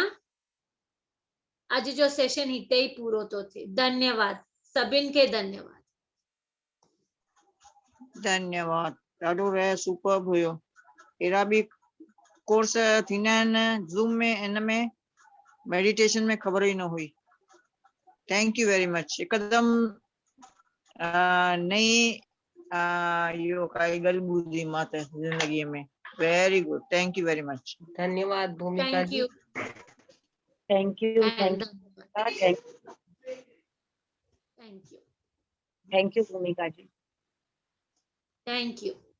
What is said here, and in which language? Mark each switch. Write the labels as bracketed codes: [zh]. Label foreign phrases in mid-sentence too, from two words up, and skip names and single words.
[sd] अॼु जो सेशन हिते ई पूरो थो थिए। धन्यवाद सभिनि खे, धन्यवाद। धन्यवाद, ॾाढो रहे सुपर्ब हुयो। अहिड़ा बि कोर्स थींदा आहिनि ज़ूम में, इन में मेडिटेशन में, ख़बर ई न हुई। [en] Thank you very much. [sd] हिकदमि नई इहो काई ॻाल्हि ॿुधी मां त ज़िंदगीअ में। [en] Very good, thank you very much. [sd] धन्यवाद भूमिका [en] थैंक [sd] जी। [en] यू Thank you, एंड Thank you भूमिका जी। Thank you.